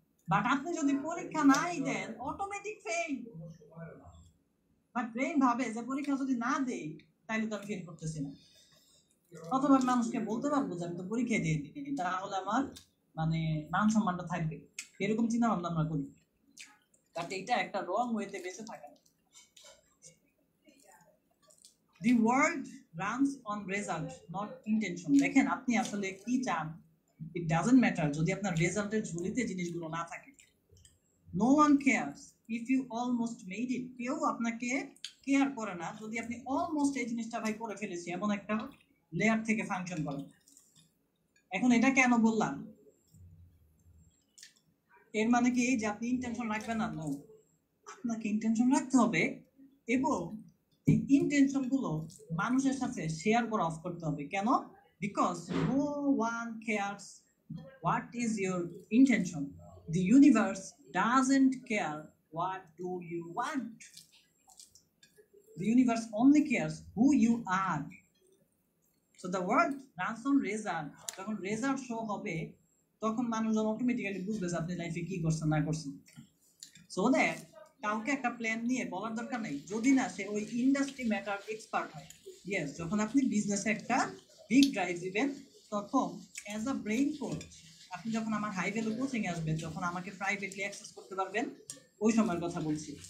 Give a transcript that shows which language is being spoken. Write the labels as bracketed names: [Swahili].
[Bangla] But আপনি যদি পরীক্ষা নাই দেন, অটোমেটিক ফেল। বাট ব্রেইন ভাবে যে পরীক্ষা যদি না দেই তাহলে তো আমি ফেল করতেছি না, অথবা মানুষকে বলতে পারবো যে আমি তো পরীক্ষা দিয়ে দিই, তাহলে আমার মানে মান সম্মানটা থাকবে, এরকম চিন্তা ভাবনা আমরা করি। বাট এটা একটা রং ওয়েতে বেঁচে থাকা। [English] The world runs on result, not intention. [Bangla] দেখেন আপনি আসলে কি চান, [English] it doesn't matter [Bangla] যদি আপনার রেজাল্টের ঝুলিতে জিনিসগুলো না থাকে। [English] No one cares if you almost made it. [Bangla] কেউ আপনাকে কেয়ার করে না যদি আপনি অলমোস্ট এই জিনিসটা ভাই করে ফেলেছি এমন একটা লেয়ার থেকে ফাংশন করেন। এখন এটা কেন বললাম, এর মানে কি যে আপনি ইন্টেনশন রাখবেন না? নো, আপনাকে ইন্টেনশন রাখতে হবে এবং এই ইন্টেনশন গুলো মানুষের সাথে শেয়ার করা অফ করতে হবে। কেন? [English] Because no one cares what is your intention. The universe doesn't care what do you want. The universe only cares who you are. So the world runs on result. [Bangla] যখন result show হবে তখন মানুষজন automatically বুঝবে যে আপনি লাইফে কি করছেন না করছেন। সো দ্যাট কাউকে একটা প্ল্যান নিয়ে বলার দরকার নেই, যদি না সে ওই ইন্ডাস্ট্রি ম্যাটার এক্সপার্ট হয়। ইয়েস, যখন আপনি বিজনেসে একটা বিগ ড্রাইভ দিবেন তখন অ্যাজ আ ব্রেইন কোচ আপনি যখন আমার হাই ভ্যালু কোচিং আসবেন, যখন আমাকে প্রাইভেটলি অ্যাক্সেস করতে পারবেন, ওই সময়ের কথা বলছি।